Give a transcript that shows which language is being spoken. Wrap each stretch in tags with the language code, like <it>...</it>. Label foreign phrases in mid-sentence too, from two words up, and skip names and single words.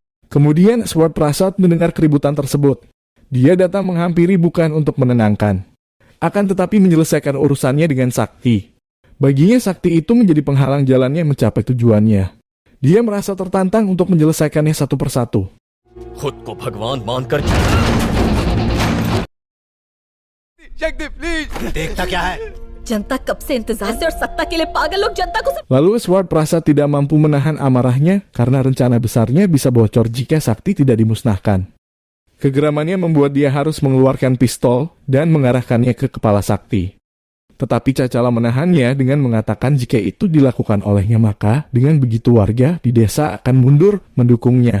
<id>Kemudian Eswart Prasad mendengar keributan tersebut. Dia datang menghampiri bukan untuk menenangkan, akan tetapi menyelesaikan urusannya dengan Sakti. Baginya Sakti itu menjadi penghalang jalannya mencapai tujuannya. Dia merasa tertantang untuk menyelesaikannya satu persatu.</id> <hi>खुद को भगवान मानकर देखता क्या है? जनता कब से इंतजार से और सत्ता के लिए पागल लोग जनता को</hi> <id>Lalu Eswart Prasad tidak mampu menahan amarahnya karena rencana besarnya bisa bocor jika Sakti tidak dimusnahkan. Kegeramannya membuat dia harus mengeluarkan pistol dan mengarahkannya ke kepala Sakti. Tetapi Cancala menahannya dengan mengatakan jika itu dilakukan olehnya maka dengan begitu warga di desa akan mundur mendukungnya.</id>